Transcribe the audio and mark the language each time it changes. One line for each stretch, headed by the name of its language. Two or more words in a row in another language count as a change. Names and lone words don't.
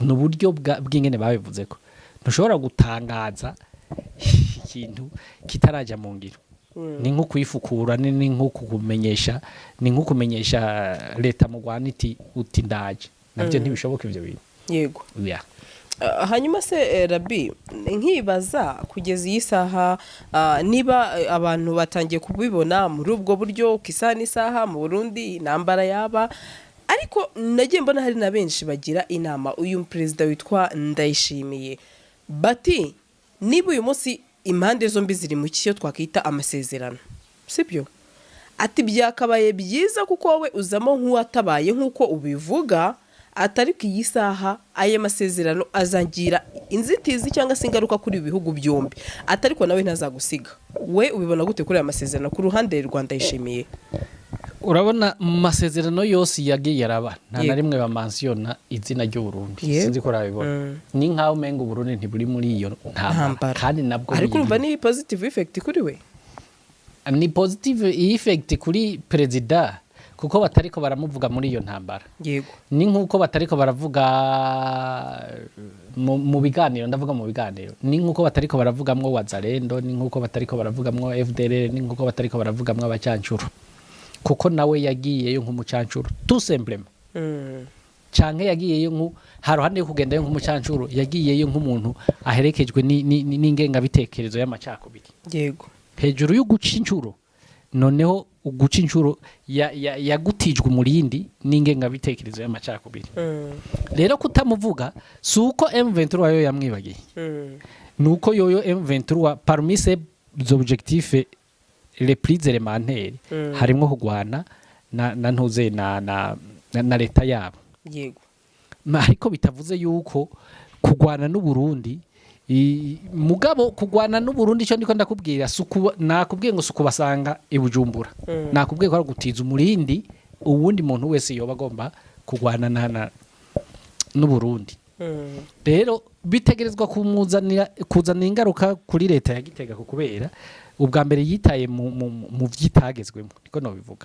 Rundi: n'uburyo bw'ingene babivuzeko ntushobora gutangaza ikintu kitaraja mu ngiro ni nko kwifukura ni nko kumenyesha leta mu Rwanda uti ndaje nabyo ntibishoboka ivyo bintu yego yeah.
Kinyarwanda: Hanyuma se Rabi nkibaza kugeza iyi saha niba abantu batangiye kubibona muri ubwo buryo kisa n'isaha mu Burundi intambara yaba ariko nagiye mbona hari na benshi bagira inama uyu perezida witwa Ndayishimiye bati niba uyu munsi impande zombi ziri mu cyo twakita amasezerano sibyo ati byakabaye byiza kuko wowe uzamo nk'uwatabaye nk'uko ubivuga atari ku iyi saha aya masezerano azangira inzitizi cyangwa se ingaruka kuri ibihugu byombi atari ko nawe ntazagusiga we ubibona gute kuri aya masezerano ku ruhande rwa Ndayishimiye
Rundi: urabona mu masezerano yose yagiye yaraba nta na rimwe bamansiyona izina ry'u Burundi sinzi ko rabibona ni nkaho umenga u Burundi ntiburi muri iyo ntambara kandi nabwo
Kinyarwanda: ariko urumva ni
English: positive effect
Kinyarwanda: kuri we
Rundi: ni
English: positive effect
Rundi: kuri president kuko batariko baramuvuga muri iyo ntambara yego ni nkuko batariko baravuga mu biganiro ndavuga mu biganiro ni nkuko batariko baravugamwo Wazalendo ni nkuko batariko baravugamwo FDLR ni nkuko batariko baravugamwo abacyancuro kuko nawe yagiyeyo nk'umucancuro
French: tout simplement
Rundi: canke yagiyeyo haruhande yo kugendayo nk'umucancuro yagiyeyo nk'umuntu aherekejwe n'ingenga bitekerezo y'amacakubiri yego hejuru yo guca incuro noneho uguca incuro yagutijwe umurindi n'ingenga bitekerezo y'amacakubiri rero kutamuvuga suko M23 yo yamwibagiye nuko yoyo M23
French: parmi ses objectifs les plus élémentaires
Rundi: harimo kugwana na ntuze na leta yabo yego ariko bitavuze yuko kugwana n'u Burundi mugabo kugwana n'u Burundi cyo ndiko ndakubwira nakubwiye ngo sukubasanga ibujumbura nakubwiye ko ari gutiza umurindi uwundi muntu wese yoba agomba kugwana n'u Burundi rero bitegerezwa kuzana ingaruka kuri leta ya Gitega kubera ubwa mbere yitaye mu vyitagezwemo niko no bivuga